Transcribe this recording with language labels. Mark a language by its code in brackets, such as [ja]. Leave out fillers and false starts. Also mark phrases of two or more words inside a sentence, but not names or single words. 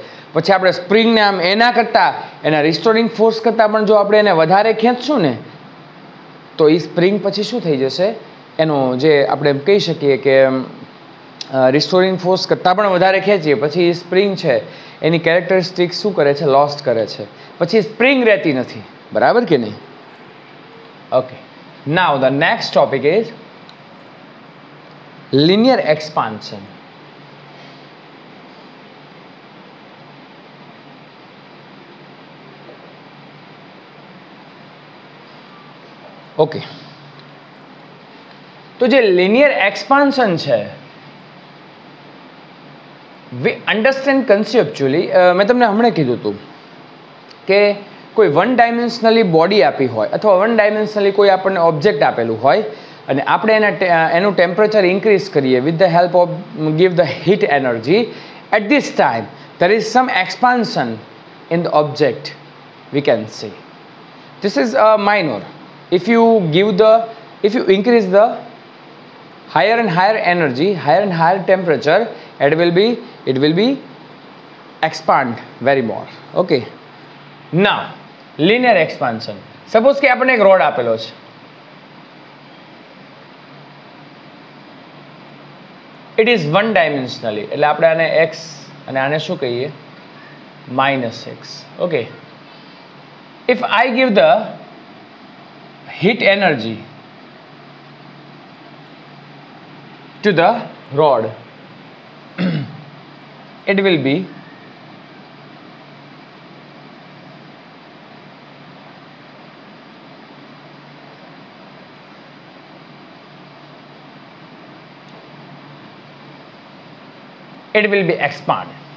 [gu] પછી આપણે સ્પ્રિંગને આમ એના કરતાં, એના [en] restoring force [gu] કરતાં પણ જો આપણે એને વધારે ખેંચશું ને તો એ સ્પ્રિંગ પછી શું થઈ જશે, એનો જે આપણે કહી શકીએ કે [en] restoring force [gu] કરતાં પણ વધારે ખેંચીએ પછી સ્પ્રિંગ છે એની કેરેક્ટરિસ્ટિક શું કરે છે, લોસ્ટ કરે છે, પછી સ્પ્રિંગ રહેતી નથી. બરાબર કે નહીં? [en] okay, now the next topic is linear expansion. ઓકે, [gu] તો જે [en] linear expansion છે, we understand conceptually. [gu] મેં તમને હમણાં કીધું હતું કે કોઈ [en] one dimensionally body [gu] આપી હોય અથવા [en] one dimensionally [gu] કોઈ આપણને ઓબ્જેક્ટ આપેલું હોય અને આપણે એનું [en] temperature increase [gu] કરીએ [en] with the help of give the heat energy. at this time there is some expansion in the object, we can see. This is a minor. If you increase the higher and higher energy, higher and higher temperature, it will be expand very more. Okay, now linear expansion. Suppose [gu] કે આપણને એક રોડ આપેલો છે, [en] it is one dimensionally, [gu] એટલે આપણે આને x અને આને શું કહીએ, -x. [en] Okay, if I give the heat energy to the rod, it will be expand.